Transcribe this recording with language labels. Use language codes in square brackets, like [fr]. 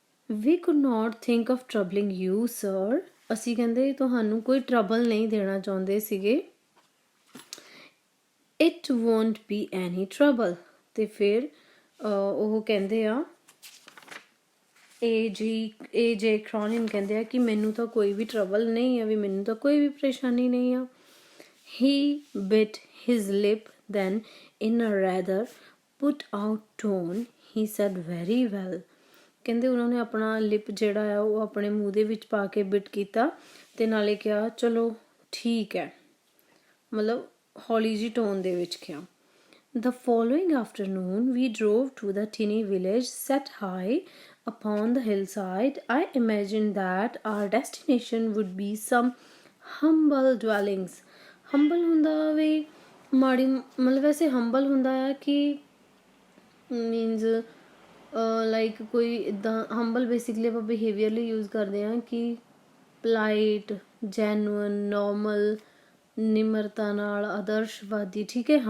[en] We could not think of troubling you, sir. [pa] ਅਸੀਂ ਕਹਿੰਦੇ ਤੁਹਾਨੂੰ ਕੋਈ ਟਰਬਲ ਨਹੀਂ ਦੇਣਾ ਚਾਹੁੰਦੇ ਸੀਗੇ। [en] It won't be any trouble. [pa] ਤੇ ਫਿਰ ਉਹ ਕਹਿੰਦੇ ਆ, ਏ ਜੇ ਕ੍ਰੋਨਿਨ ਕਹਿੰਦੇ ਆ ਕਿ ਮੈਨੂੰ ਤਾਂ ਕੋਈ ਵੀ ਟਰਬਲ ਨਹੀਂ ਆ, ਵੀ ਮੈਨੂੰ ਤਾਂ ਕੋਈ ਵੀ ਪਰੇਸ਼ਾਨੀ ਨਹੀਂ ਆ। [en] He bit his lip, then in a rather put out tone he said very well. [pa] ਕਹਿੰਦੇ ਉਹਨਾਂ ਨੇ ਆਪਣਾ ਲਿਪ ਜਿਹੜਾ ਆ ਉਹ ਆਪਣੇ ਮੂੰਹ ਦੇ ਵਿੱਚ ਪਾ ਕੇ ਬਿਟ ਕੀਤਾ ਅਤੇ ਨਾਲੇ ਕਿਹਾ ਚਲੋ ਠੀਕ ਹੈ, ਮਤਲਬ ਹੌਲੀ ਜਿਹੀ ਟੋਨ ਦੇ ਵਿੱਚ ਕਿਹਾ। [en] The following afternoon we drove to the tiny village set high upon the hillside. I imagined that our destination would be some humble dwellings. [pa] Humble ਹੁੰਦਾ ਵੀ ਮਾੜੀ, ਮਤਲਬ ਵੈਸੇ humble ਹੁੰਦਾ ਆ ਕਿ ਮੀਨਜ਼ ਲਾਈਕ ਕੋਈ ਇੱਦਾਂ ਹੰਬਲ ਬੇਸਿਕਲੀ ਆਪਾਂ ਬਿਹੇਵੀਅਰਲੀ ਯੂਜ਼ ਕਰਦੇ ਹਾਂ ਕਿ ਪਲਾਈਟ, ਜੈਨੂਅਨ, ਨੋਰਮਲ, ਨਿਮਰਤਾ ਨਾਲ, ਆਦਰਸ਼ਵਾਦੀ, ਠੀਕ ਹੈ।